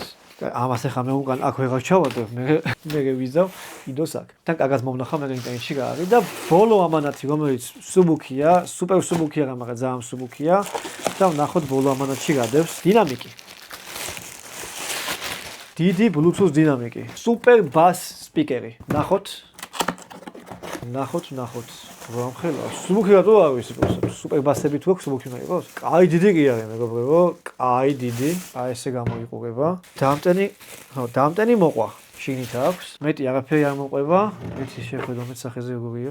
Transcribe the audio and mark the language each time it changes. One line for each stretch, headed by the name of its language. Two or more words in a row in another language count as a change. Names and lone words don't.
Georgian: ამას ახლა მე უკან აქ ვეღარ ჩავადებ, მე ვიზავ იდოს აქ. თან კაგას მომნახა მე ინტერნეტში რა არის და ბოლო ამანათი, რომელიც სუბუქია, სუპერ სუბუქია, მაგრამ ძალიან სუბუქია და ვნახოთ ბოლო ამანათში გადევს დინამიკი. დიდი Bluetooth დინამიკი.
English: Super bass
Georgian: speaker-ი. ნახოთ. რომ ხელა. სუბუქი რატო არის ეს? Super bass-ები თუ აქვს სუბუქი უნდა იყოს? კაი დიდი კი არის მეგობრებო. კაი დიდი. აი ესე გამოიყურება. დამტენი მოყვა. შიგნით აქვს. მეტი არაფერი არ მოყვება. ერთი შეხედო მეცახეზე როგორია.